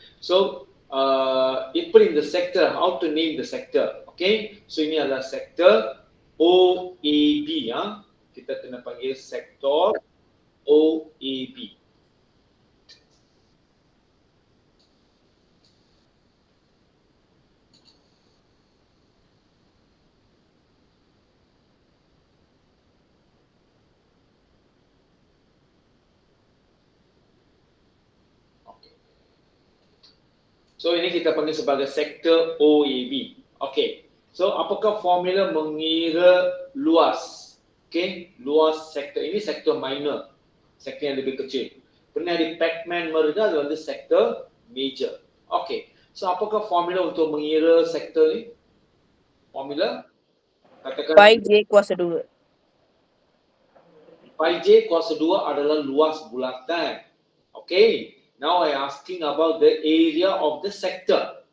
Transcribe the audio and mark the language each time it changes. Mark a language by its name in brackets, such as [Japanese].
[English] So, it put in the sector, how to name the sector, okay? [Malay] So ini adalah sektor OAB, kita kena panggil sektor OAB. So ini kita panggil sebagai sektor OAB. Okay. So apakah formula mengira luas? Okay. Luas sektor ini sektor minor. Sektor yang lebih kecil. Pernah di Pac-Man mereka adalah sektor major. Okay. So apakah formula untuk mengira sektor ini? Formula? Katakan Pi J kuasa 2. Pi J kuasa 2 adalah luas bulatan. [English] Okay. Now I asking about the area of the sector.